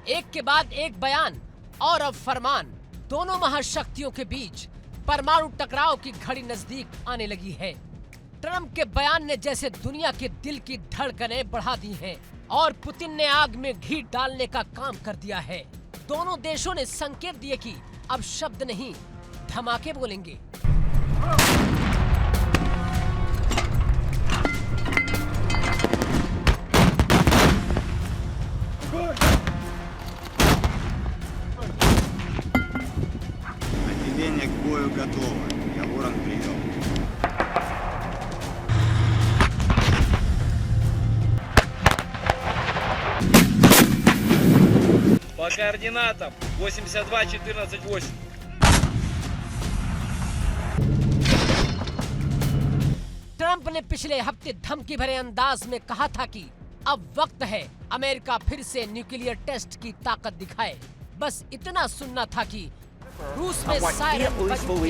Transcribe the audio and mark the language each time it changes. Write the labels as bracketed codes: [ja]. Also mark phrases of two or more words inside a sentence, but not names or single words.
[hi] एक के बाद एक बयान और अब फरमान। दोनों महाशक्तियों के बीच परमाणु टकराव की घड़ी नजदीक आने लगी है। ट्रंप के बयान ने जैसे दुनिया के दिल की धड़कनें बढ़ा दी हैं, और पुतिन ने आग में घी डालने का काम कर दिया है। दोनों देशों ने संकेत दिए कि अब शब्द नहीं, धमाके बोलेंगे। [ru] Отделение к бою готово. Я Ворон прием. По координатам 82-14-8. [hi] ट्रंप ने पिछले हफ्ते धमकी भरे अंदाज में कहा था कि अब वक्त है अमेरिका फिर से [en] nuclear test [hi] की ताकत दिखाए। बस इतना सुनना था कि रूस में सायरन बजी।